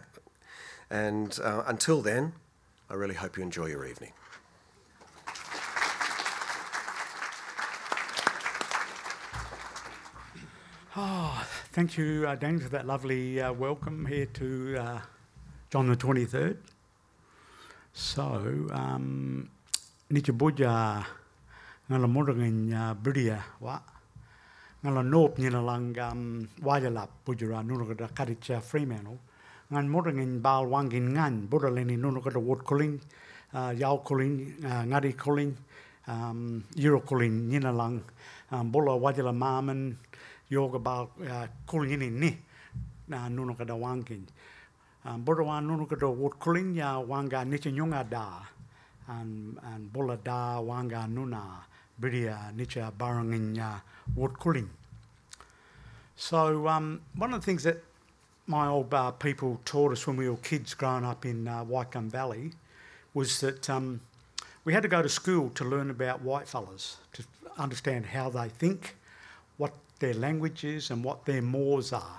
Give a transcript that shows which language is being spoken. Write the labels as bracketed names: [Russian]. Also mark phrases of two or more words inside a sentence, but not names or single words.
[English] And until then, I really hope you enjoy your evening. Oh, thank you, Daniel, for that lovely welcome here to John the 23rd. So, [Nyungar] Nicha Buja, Ngala Murangin Bridia, wa Ngala Nope Nilalang Wajalap, Bujara, Nunaka Karicha Fremantle, Ngan Murangin Bal Wangin Ngan, Budaleni Nunaka Wood Colling, Yao Colling, Ngadi Colling, Euro Colling, Ninalang, Bola Wajala Marman. Yoga bal kulin ni na nuno kada wangin. Borwan nuno kada wot kulin ya wanga niche nyonga da and bola da wanga nuna bridia niche barangin ya wot kulin. [English] So one of the things that my old people taught us when we were kids growing up in Waikam Valley was that we had to go to school to learn about whitefellas, to understand how they think, what their language is and what their mores are.